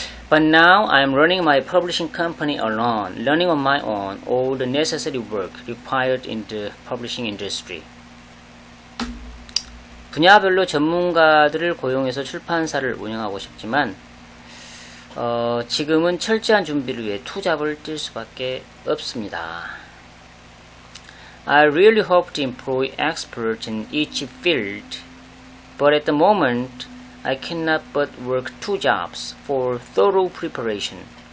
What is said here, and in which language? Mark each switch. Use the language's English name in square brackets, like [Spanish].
[English] But now I'm running my publishing company alone, learning on my own all the necessary work required in the publishing industry. [Korean] 분야별로 전문가들을 고용해서 출판사를 운영하고 싶지만 지금은 철저한 준비를 위해 투잡을 뛸 수밖에 없습니다. [English] I really hope to employ experts in each field, but at the moment I cannot but work two jobs for thorough preparation.